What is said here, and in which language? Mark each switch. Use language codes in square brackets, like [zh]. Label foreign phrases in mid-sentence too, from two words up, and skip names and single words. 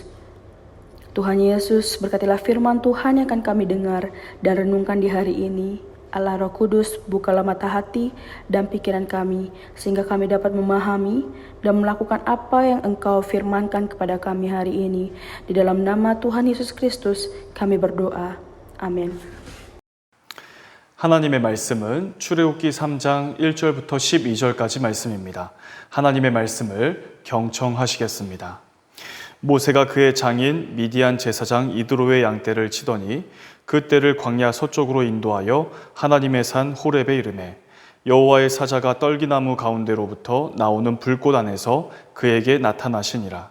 [id] Tuhan Yesus, berkatilah firman Tuhan yang akan kami dengar dan renungkan di hari ini. Allah Roh Kudus, bukalah mata hati dan pikiran kami, sehingga kami dapat memahami dan melakukan apa yang Engkau firmankan kepada kami hari ini. Di dalam nama Tuhan Yesus Kristus, kami berdoa. Amin. [ko] 하나님의 말씀은 출애굽기 3장 1절부터 12절까지 말씀입니다. 하나님의 말씀을 경청하시겠습니다. 모세가 그의 장인 미디안 제사장 이드로의 양떼를 치더니 그 떼를 광야 서쪽으로 인도하여 하나님의 산 호렙에 이르매 여호와의 사자가 떨기나무 가운데로부터 나오는 불꽃 안에서 그에게 나타나시니라.